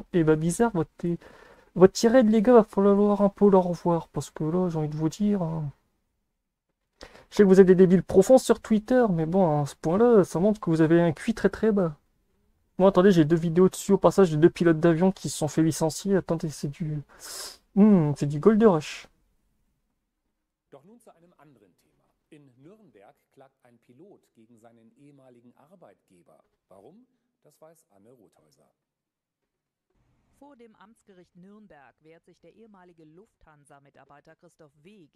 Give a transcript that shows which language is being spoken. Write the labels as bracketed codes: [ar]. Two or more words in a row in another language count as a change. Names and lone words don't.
[fr] Et bah bizarre, votre tirade les gars, va falloir un peu le revoir parce que là j'ai envie de vous dire, hein. Je sais que vous êtes des débiles profonds sur Twitter, mais bon, à ce point-là, ça montre que vous avez un QI très très bas. Moi, attendez, j'ai deux vidéos dessus au passage de deux pilotes d'avion qui se sont fait licencier. Attendez, c'est du... c'est du Gold Rush. [de] Doch nun zu einem anderen Thema. In Nürnberg klagt ein Pilot gegen seinen ehemaligen Arbeitgeber. Warum? Das weiß Anne Rothäuser. Vor dem Amtsgericht Nürnberg wehrt sich der ehemalige Lufthansa-Mitarbeiter Christoph W.